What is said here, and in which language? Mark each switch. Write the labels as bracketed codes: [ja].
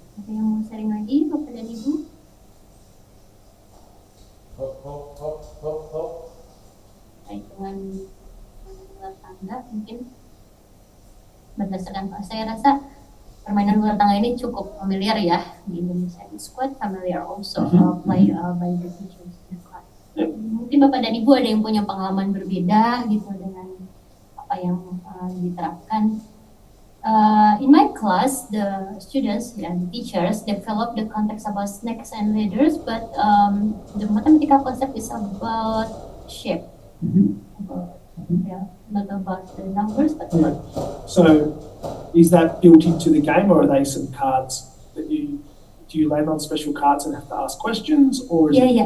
[id] Ada yang mau sharing lagi, Bapak dan Ibu? Baik, dengan luar tangga mungkin berdasarkan saya rasa permainan luar tangga ini cukup familiar ya di Indonesia. [en] It's quite familiar also by the teachers in the class. [id] Mungkin Bapak dan Ibu ada yang punya pengalaman berbeda gitu dengan apa yang diterapkan. [en] In my class, the students and teachers develop the context about snakes and ladders, but the mathematical concept is about shape. Not about the numbers, but about shape. So, is that built into the game, or are they some cards that do you land on special cards and have to ask questions, or is